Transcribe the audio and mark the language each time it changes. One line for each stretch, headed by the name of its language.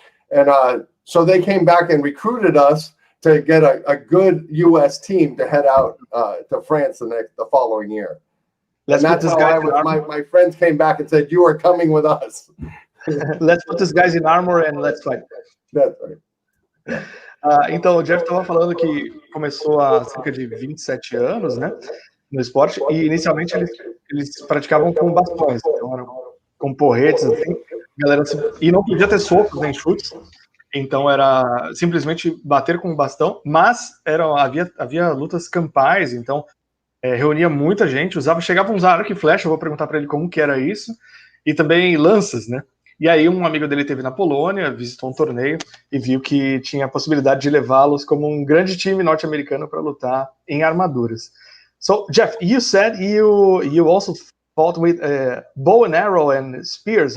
English: And so they came back and recruited us to get a good U.S. team to head out to France the following year. And that's how my friends came back and said, "You are coming with us." Let's put these guys in armor and let's fight. That's right.
Portuguese: Então, o Jeff estava falando que começou há cerca de 27 anos, né, no esporte, e inicialmente eles praticavam com bastões, então eram com porretes, assim, galera, e não podia ter socos nem chutes, então era simplesmente bater com o bastão, mas havia lutas campais, então reunia muita gente, chegavam a usar arco e flecha, eu vou perguntar para ele como que era isso, e também lanças, né? E aí um amigo dele esteve na Polônia, visitou um torneio e viu que tinha a possibilidade de levá-los como um grande time norte-americano para lutar em armaduras.
English: So, Jeff, you said you also fought with bow and arrow and spears.